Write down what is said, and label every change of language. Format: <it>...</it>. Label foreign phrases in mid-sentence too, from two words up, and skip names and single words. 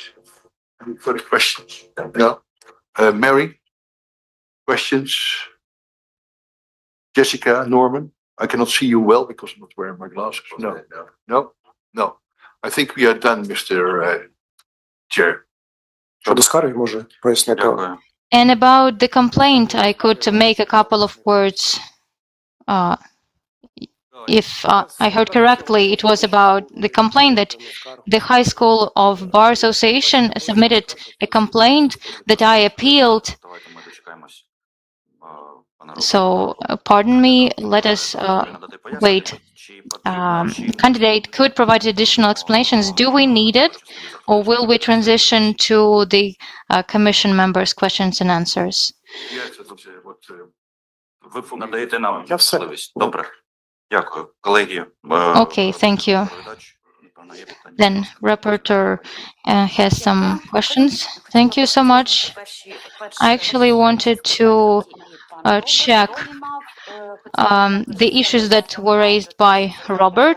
<en>Any further questions? No? Mary? Questions? Jessica, Norman? I cannot see you well because I'm not wearing my glasses. No, no, no. I think we are done, Mr. Chair.</en> <uk>Щодо скарги, може пояснити. Дякую.</uk> <en>And about the complaint, I could make a couple of words. If I heard correctly, it was about the complaint that the High School of Bar Association submitted a complaint that I appealed.</en> <uk>Давайте ми дочекаємось, пане</uk> <en>So, pardon me, let us wait. Candidate could provide additional explanations. Do we need it, or will we transition to the commission members' questions and answers?</en> <uk>Ви надаєте нам Я все. можливість. Добре. Дякую. Колеги.</uk> <en>Okay, thank you. Then rapporteur has some questions. Thank you so much. I actually wanted to check the issues that were raised by Robert.</en>